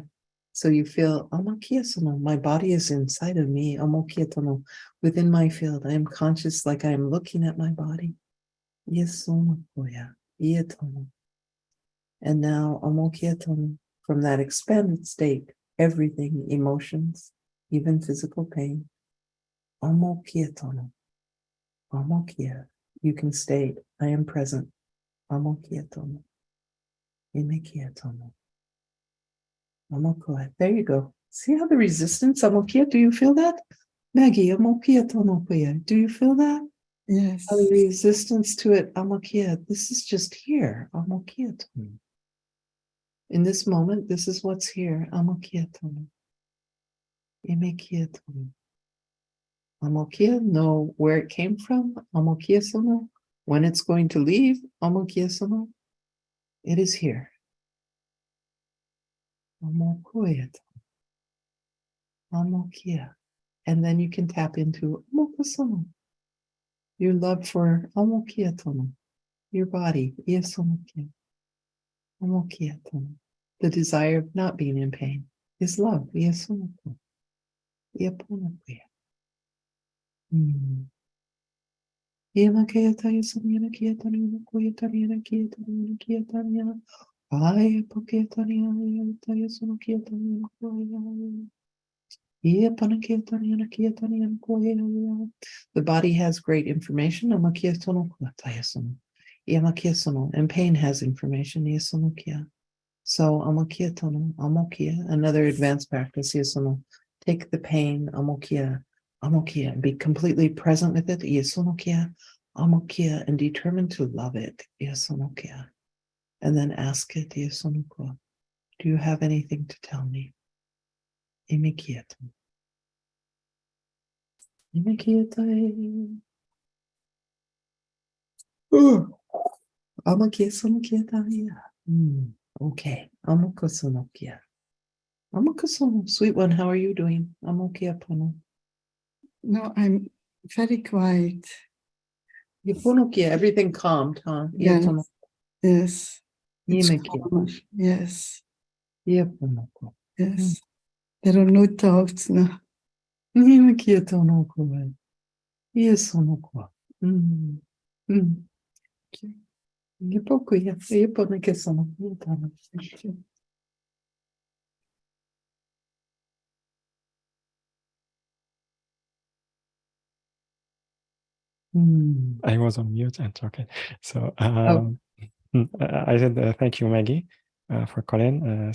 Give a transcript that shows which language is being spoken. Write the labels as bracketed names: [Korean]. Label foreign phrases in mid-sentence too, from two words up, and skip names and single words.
[English] So you feel Amokia Sono. My body is inside of me. Amokia Tono. Within my field. I am conscious like I am looking at my body. Yes, Sonokoya. Ietono. And now Amokia Tono. From that expanded state, everything, emotions, even physical pain. Amokia Tono. Amokia. You can state, I am present. Amokia Tono. Imekia Tono. Amokia. There you go. See how the resistance, Amokia, do you feel that? Maggie, Amokia Tonokoya. Do you feel that? Yes. How the resistance to it, Amokia. This is just here. Amokia Tono. In this moment, this is what's here. Amokia Tono. Imekia Tono. Amokia, know where it came from. Amokia Sono. When it's going to leave. Amokia Sono. It is here. Amokoya Tono. Amokia. And then you can tap into Amoka Sono. Your love for Amokia Tono. Your body. Yes, Amokia. Amokia Tono. The desire of not being in pain is love. Yes, Amokia. Iaponakia. Iamakia Taya Samyana Kiatania Koyatania Kiatania Kiatania. I Poketania Taya Sonokia Tania Koya. The body has great information. And pain has information. So another advanced practice. Take the pain, and be completely present with it. And determine to love it. And then ask it. Do you have anything to tell me? Imikietum. Imikietai. Amakiesamkietai. Okay. Amokosonokia. Amokosono. Sweet one, how are you doing? Amokia pono. No, I'm very quiet. Yeponokia, everything calmed, huh? Yes, Yetono. yes. It's Yemekia. calm. Yes, Yeponoko. yes. There are no thoughts now. Yemekia tonoko. Yesonoko. Yepokuya. Yeponekesono. Yetono. I was on mute and talking. So Oh. I said thank you, Maggie, for calling.